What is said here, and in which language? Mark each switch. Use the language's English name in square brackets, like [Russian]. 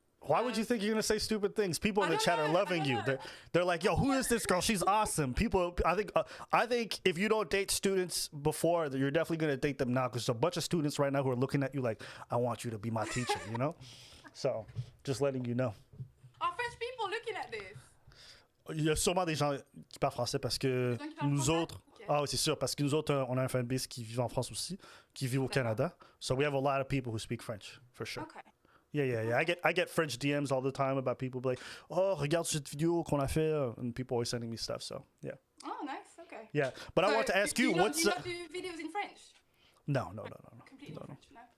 [English] Why would you think you're gonna say stupid things? People in the chat are loving you. They're like, "Yo, who is this girl? She's awesome." People, I think if you don't date students before, you're definitely gonna date them now because there's a bunch of students right now who are looking at you like, "I want you to be my teacher," So, just letting you know. Are French people looking at this? [French] Il y a sûrement des gens qui parlent français parce que nous autres. Ah oui, c'est sûr, parce que nous autres, on a un fanbase qui vit en France aussi, qui vit au Canada. [English] So we have a lot of people who speak French, for sure. Okay. Yeah. I get French DMs all the time about people like, "Oh, [French] regarde cette vidéo qu'on a fait," [English] and people always sending me stuff. So yeah. Oh, nice. Okay. Yeah, but I want to ask you, what's? Do you not do videos in French? No. Completely French, no.